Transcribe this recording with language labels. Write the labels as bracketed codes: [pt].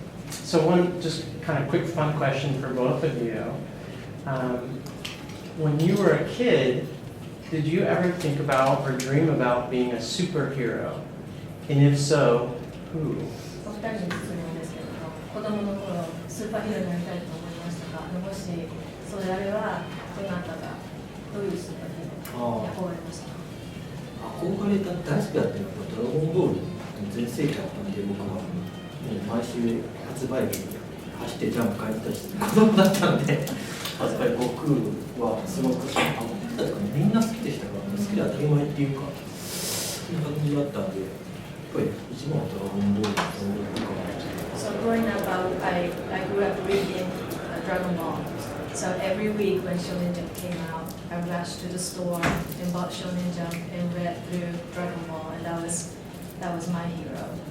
[en] So one just kind of quick fun question for both of you. When you were a kid, did you ever think about or dream about being a superhero? And if so, who? [ja] お二人に質問ですけれども、子供の頃スーパーヒーローになりたいと思いましたが、もしそれあればどなたがどういうスーパーヒーローに憧れましたか？憧れた大好きだったのはドラゴンボール全盛期だったんで、僕はもう毎週発売日に走ってジャンプ買いに行ったりして子供だったので、発売悟空はすごくみんな好きでしたから、好きで当たり前っていうか、そういう感じだったんで、やっぱり一番はドラゴンボールの思い出かな。 [en] So growing up, I grew up reading Dragon Ball. So every week when Shonen Jump came out, I rushed to the store and bought Shonen Jump and read through Dragon Ball, and that was my hero.